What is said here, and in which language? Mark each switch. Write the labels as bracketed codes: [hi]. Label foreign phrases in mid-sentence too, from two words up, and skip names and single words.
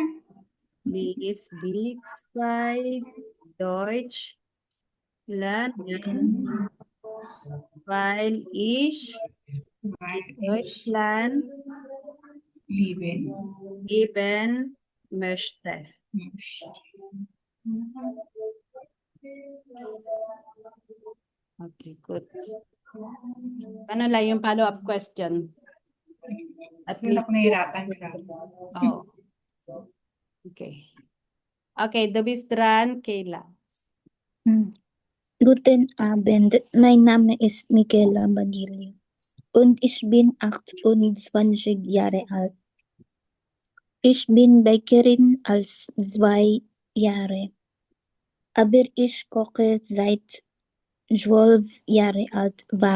[de] bis B2 Deutsch lernen, weil ich weil in ich Deutschland leben leben möchte. möchte. [en] Okay, good. [tl] Ano lang yung [en] follow-up question? At [tl] Yun [en] least. [tl] ako nahirapan ka. [en] Oh. Okay. Okay, [de] du bist dran, Kayla. Guten Abend, mein Name ist Michaela Badillo und ich bin 28 Jahre alt. Ich bin Bäckerin als 2 Jahre, aber ich koche seit 12 Jahre alt war.